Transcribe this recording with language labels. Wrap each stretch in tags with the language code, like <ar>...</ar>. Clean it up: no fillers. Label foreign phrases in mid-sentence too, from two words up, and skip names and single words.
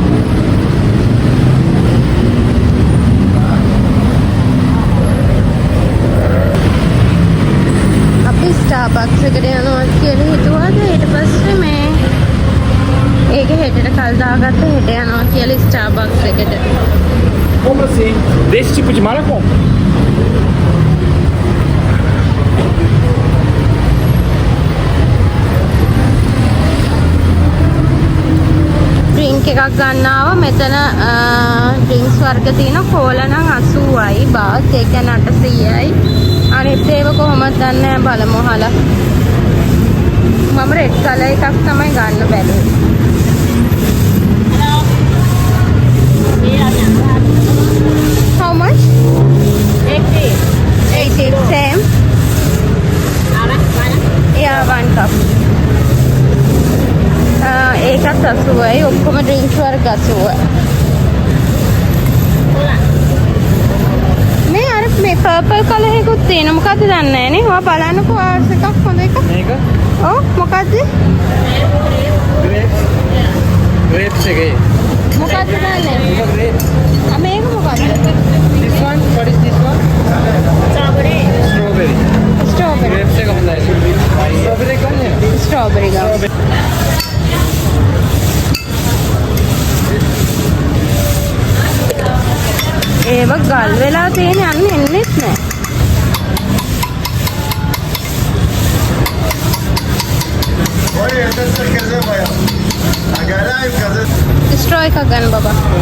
<si>ස්ටාර්බක්ස් එකට යනවා කියලා හිතුවාද ඊට පස්සේ මේ ඒක හෙටට කල් දාගත්ත හෙට යනවා කියලා ස්ටාර්බක්ස් එකට.</si> <pt>Compra sim. Desse tipo de mala compra.</pt> <si>ඩ්‍රින්ක් එකක් ගන්නාව මෙතන ඩ්‍රින්ක්ස් වර්ග තියෙන කෝලා නම් 80යි බාත් ඒ කියන්නේ 800යි. අනිත් ඒවා කොහොමද දන්නේ බලමු අහලා. මම</si> <en>red color</en> <si>එකක් තමයි ගන්න බැලුවේ.</si> <en>How much? 80. 80 same. Yeah, 1 cup.</en> <si>ඒකත් 80යි. ඔක්කොම ඩ්‍රින්ක්ස් වර්ග 80යි. මේ</si> <en>purple color</en> <si>එකකුත් තියෙනවා. මොකද්ද දන්නේ නැහැ නේ. ඔයා බලන්නකෝ ආස් එකක් හොඳ එකක්. මේක? ඔව් මොකද්ද? grapes එකේ. මොකද්ද දන්නේ? මේක grapes. මේක මොකද්ද?</si> <en>This one, what is this one? Strawberry.</en> <si>Strawberry. grapes එක හොඳයි. strawberry ගන්න. Strawberry ගන්න. ඒව ගල් වෙලා තියෙන යන්න එන්නෙත් නෑ. ස්ට්‍රෝ එකක් ගන්න බබා.</si>